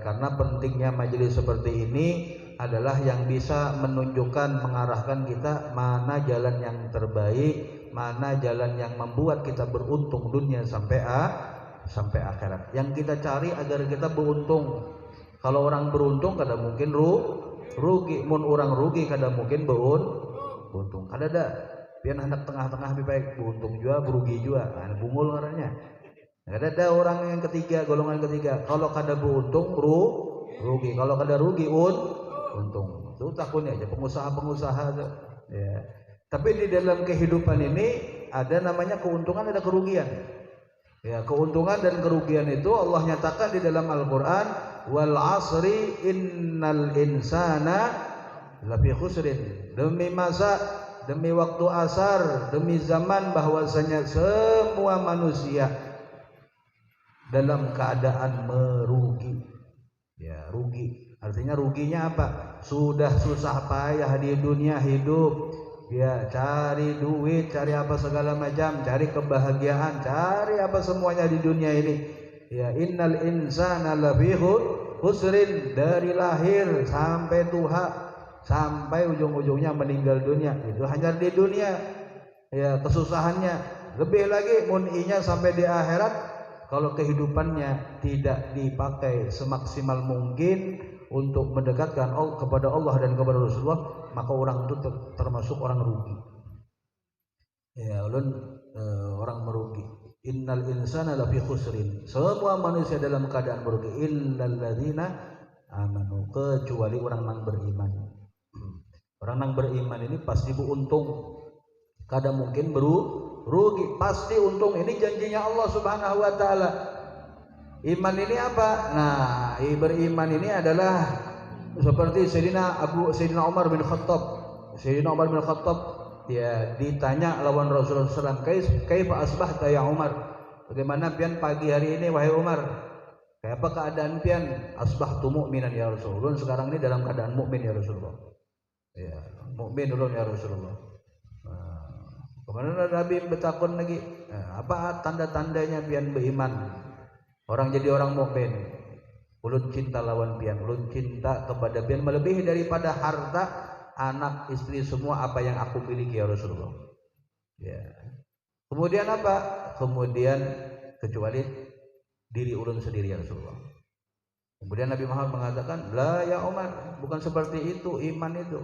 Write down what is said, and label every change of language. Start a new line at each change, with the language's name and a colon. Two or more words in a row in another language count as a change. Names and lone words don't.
Indonesian: Karena pentingnya majelis seperti ini adalah yang bisa menunjukkan, mengarahkan kita mana jalan yang terbaik, mana jalan yang membuat kita beruntung dunia sampai akhirat. Yang kita cari agar kita beruntung. Kalau orang beruntung kada mungkin rugi, mun orang rugi kada mungkin beruntung.
Banjar: Kada ada pian hendak tengah-tengah lebih baik, beruntung juga berugi juga, nah, bungul ngarannya.
Indonesian: Ada orang yang ketiga, golongan ketiga, kalau kada beruntung rugi, kalau kada rugi untung. Itu takutnya aja pengusaha-pengusaha ya. Tapi di dalam kehidupan ini ada namanya keuntungan, ada kerugian. Ya, keuntungan dan kerugian itu Allah nyatakan di dalam Al-Qur'an,
Arabic: والعصر إن الإنسان لفي خسر.
Indonesian: Demi waktu asar, demi zaman, bahwasanya semua manusia dalam keadaan merugi. Ya, rugi. Artinya ruginya apa? Sudah susah payah di dunia hidup. Ya, cari duit, cari apa segala macam, cari kebahagiaan, cari apa semuanya di dunia ini. Ya,
Arabic: إن الإنسان لفي خسر,
Indonesian: dari lahir sampai tua, sampai ujung-ujungnya meninggal dunia, itu hanya di dunia. Ya, kesusahannya lebih lagi mun'inya sampai di akhirat. Kalau kehidupannya tidak dipakai semaksimal mungkin untuk mendekatkan kepada Allah dan kepada Rasulullah, maka orang itu termasuk orang rugi. Ya, orang merugi.
Arabic: إن الإنسان لفي خسر,
Indonesian: semua manusia dalam keadaan merugi,
Arabic: إلا الذين آمنوا,
Indonesian: kecuali orang yang beriman. Orang yang beriman ini pasti beruntung, kada mungkin rugi, pasti untung. Ini janjinya Allah
Arabic: سبحانه وتعالى.
Indonesian: Iman ini apa? Nah, beriman ini adalah seperti Sayyidina Umar bin Khattab. Sayyidina Umar bin Khattab dia ditanya lawan Rasulullah SAW,
Arabic: كيف أصبحت يا عمر?
Indonesian: Bagaimana pian pagi hari ini wahai Umar? Kayak apa keadaan pian?
Arabic: أصبحت مؤمنا يا رسول الله.
Indonesian: Sekarang ini dalam keadaan mukmin
Arabic: يا رسول الله.
Indonesian: Ya, mukmin dulu
Arabic: يا رسول الله.
Indonesian: Kemudian Nabi bertakun lagi, apa tanda-tandanya pian beriman? Orang jadi orang mukmin. Ulun cinta lawan pian, ulun cinta kepada pian melebihi daripada harta, anak, istri, semua apa yang aku miliki
Arabic: يا رسول الله.
Indonesian: Ya. Kemudian apa? Kemudian kecuali diri ulun sendiri
Arabic: يا رسول الله.
Indonesian: Kemudian Nabi Muhammad mengatakan,
Arabic: "لا يا عمر,
Indonesian: bukan seperti itu iman itu.